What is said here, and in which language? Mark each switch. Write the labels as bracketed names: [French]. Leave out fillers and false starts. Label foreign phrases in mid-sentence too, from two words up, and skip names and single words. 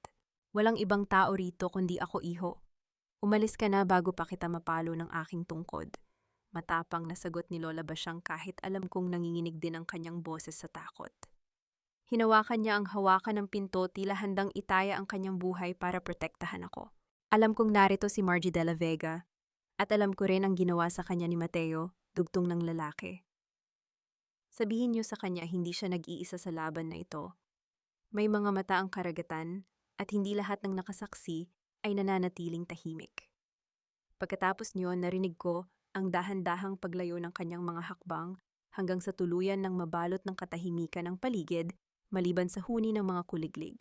[Filipino] Walang ibang tao rito kundi ako, iho. Umalis ka na bago pa kita mapalo ng aking tungkod. Matapang na sagot ni Lola Basyang kahit alam kong nanginginig din ang kanyang boses sa takot. Hinawakan niya ang hawakan ng pinto, tila handang itaya ang kanyang buhay para protektahan ako. Alam kong narito si Margie de la Vega at alam ko rin ang ginawa sa kanya ni Mateo, dugtong ng lalaki. Sabihin niyo sa kanya hindi siya nag-iisa sa laban na ito. May mga mata ang karagatan at hindi lahat ng nakasaksi ay nananatiling tahimik. Pagkatapos niyon, narinig ko ang dahan-dahang paglayo ng kanyang mga hakbang hanggang sa tuluyan ng mabalot ng katahimikan ng paligid maliban sa huni ng mga kuliglig.